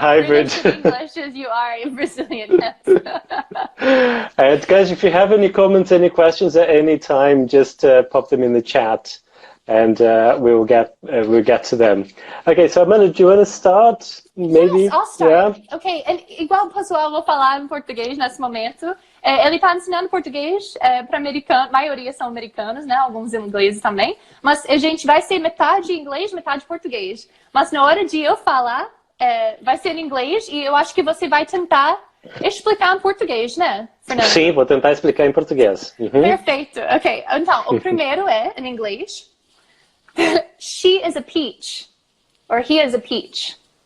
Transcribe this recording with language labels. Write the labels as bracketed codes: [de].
[en] hybrid British in English as you are in Brazilian. And guys, if you have any comments, any questions at any time, just pop them in the chat, and we'll get to them. Okay, so Amanda, do you want to start? Maybe. Yes, I'll start. Yeah. [pt] Ok, igual pessoal, eu vou falar em português nesse momento. Ele está ensinando português para americanos, maioria são americanos, né? Alguns ingleses também. Mas a gente vai ser metade inglês, metade português. Mas na hora de eu falar, vai ser em inglês e eu acho que você vai tentar explicar em português, né, Fernando? Sim, vou tentar explicar em português. Perfeito. Ok, então o primeiro é em inglês. [en] She is a peach, or he is a peach.